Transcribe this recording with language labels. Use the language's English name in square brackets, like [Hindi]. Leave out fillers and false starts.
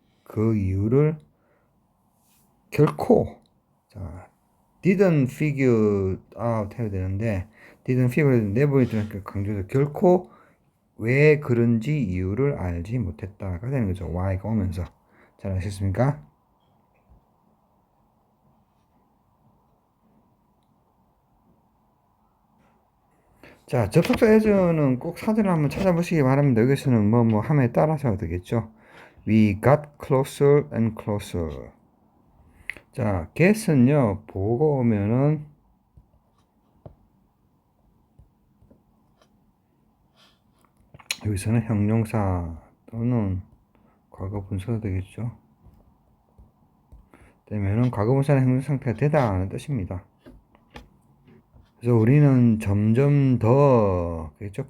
[Korean] 그 이유를 결코 [English] didn't figure out [Korean] 해야 되는데 [English] didn't figure never [Korean] 에 대한 강조해서 결코 왜 그런지 이유를 알지 못했다가 되는 거죠. why가 오면서. 잘 아셨습니까? 자, 접속사 as는 꼭 사전을 한번 찾아보시기 바랍니다. 여기서는 뭐 함에 따라서 되겠죠. [English] We got closer and closer. [Korean] 자, get은요, 보고 오면은 여기서는 형용사 또는 과거분사가 되겠죠. 되면은 과거분사는 형용사 상태가 되다 하는 뜻입니다. 그래서 우리는 점점 더, 그렇죠?